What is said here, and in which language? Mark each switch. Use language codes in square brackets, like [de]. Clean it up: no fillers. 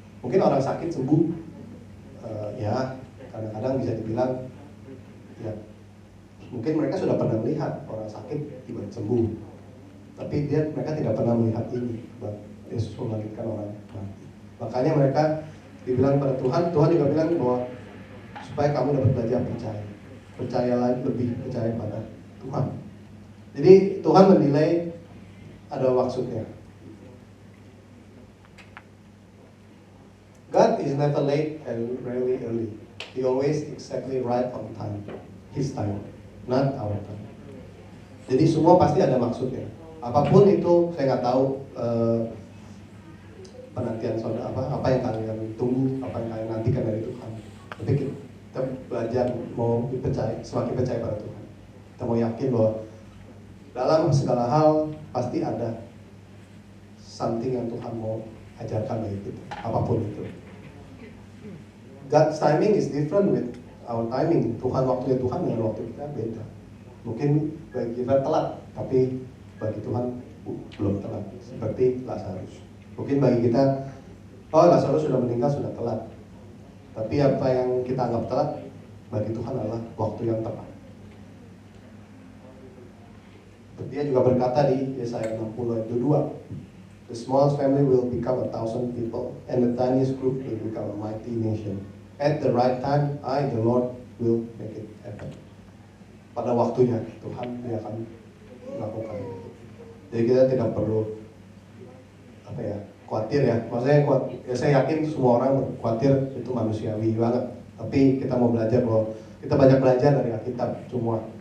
[id] Mungkin orang sakit sembuh, ya kadang-kadang bisa dibilang ya mungkin mereka sudah pernah melihat orang sakit tiba-tiba sembuh, tapi mereka tidak pernah melihat ini, bahwa Yesus membangkitkan orang mati. Makanya mereka dibilang pada Tuhan juga bilang bahwa supaya kamu dapat belajar percaya lagi, lebih percaya pada Tuhan. Jadi Tuhan menilai ada maksudnya. [en] God is never late and rarely early. He always exactly right on time. His time, not our time. [id] Jadi semua pasti ada maksudnya. Apapun itu, saya nggak tahu penantian saudara apa yang kalian tunggu, apa yang kalian nantikan dari Tuhan. Tapi kita belajar mau semakin percaya pada Tuhan. Kita mau yakin bahwa dalam segala hal pasti ada something yang Tuhan mau ajarkan bagi kita, apapun itu. [en] God's timing is different with our timing. [id] Waktunya Tuhan dengan waktu kita beda. Mungkin bagi kita telat, tapi bagi Tuhan belum telat. Seperti Lazarus. Mungkin bagi kita, Lazarus sudah meninggal, sudah telat. Tapi apa yang kita anggap telat, bagi Tuhan adalah waktu yang tepat. Dia juga berkata di Yesaya 60 ayat 2, [en] the smallest family will become 1,000 people, and the tiniest group will become a mighty nation. At the right time, I, the Lord, will make it happen. [id] Pada waktunya Tuhan dia akan melakukan itu. Jadi kita tidak perlu khawatir ya. Maksudnya saya yakin semua orang khawatir itu manusiawi banget. Tapi kita mau belajar bahwa kita banyak belajar dari Alkitab semua.